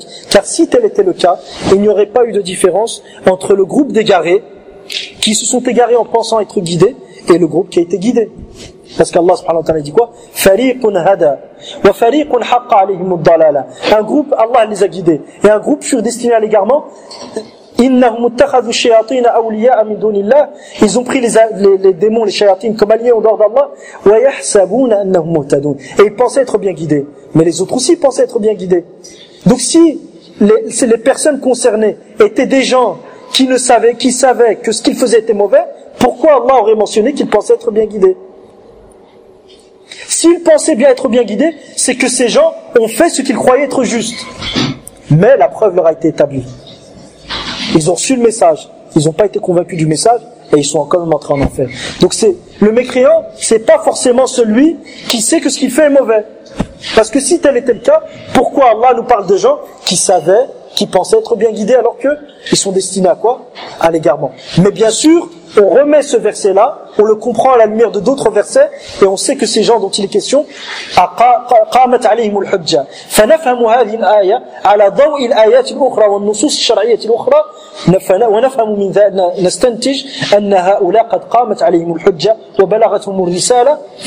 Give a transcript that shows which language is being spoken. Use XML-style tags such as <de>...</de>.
<fr>Car si tel était le cas, il n'y aurait pas eu de différence entre le groupe d'égarés qui se sont égarés en pensant être guidés et le groupe qui a été guidé. Parce qu'Allah subhanahu wa ta'ala dit quoi ?</fr> <ar>Fariqun hada wa fariqun haqqa alayhim ad-dalala.</ar> <fr>Un groupe, Allah les a guidés et un groupe furent destinés à l'égarement.</fr> <ar>إنهم اتخذوا الشياطين أولياء من دون الله.</ar> <fr>Ils ont pris les démons, les shayatins, comme alliés en dehors d'Allah.</fr> <ar>ويحسبون أنهم مهتدون.</ar> <fr>Et ils pensaient être bien guidés. Mais les autres aussi pensaient être bien guidés. Donc si les personnes concernées étaient des gens qui savaient que ce qu'ils faisaient était mauvais, pourquoi Allah aurait mentionné qu'ils pensaient être bien guidés? S'ils pensaient bien être bien guidés, c'est que ces gens ont fait ce qu'ils croyaient être juste. Mais la preuve leur a été établie. Ils ont reçu le message, ils n'ont pas été convaincus du message et ils sont quand même entrés en enfer. Donc c'est le mécréant, c'est pas forcément celui qui sait que ce qu'il fait est mauvais. Parce que si tel était le cas, pourquoi Allah nous parle de gens qui savaient, qui pensaient être bien guidés alors qu'ils sont destinés à quoi ? À l'égarement. Mais bien sûr, on remet ce verset-là, on le comprend à la lumière de d'autres versets et on sait que ces gens dont il est question</fr> <ar>قامت عليهم الحجة فنفهم هذه الآية على ضوء الآيات الأخرى والنصوص الشرعية الأخرى ونفهم من ذلك نستنتج أن هؤلاء قد قامت عليهم الحجة وبلغتهم الرسالة</ar>